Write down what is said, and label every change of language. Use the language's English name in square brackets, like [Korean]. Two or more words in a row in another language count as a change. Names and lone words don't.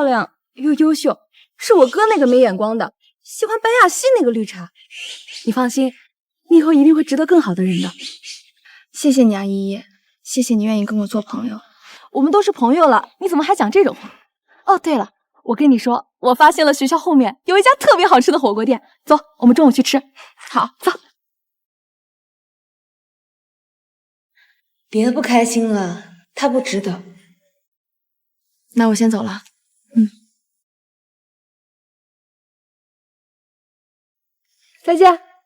[Chinese] 亮又優秀，是我哥那個沒眼光的，喜歡白亞希那個綠茶。你放心，你以後一定會值得更好的人的。謝謝你啊，依依，謝謝你願意跟我做朋友。我們都是朋友了，你怎麼還講這種話？哦，對了，我跟你說，我發現了學校後面有一家特別好吃的火鍋店，走，我們中午去吃。好，走。別不開心了，他不值得。那我先走了。再見。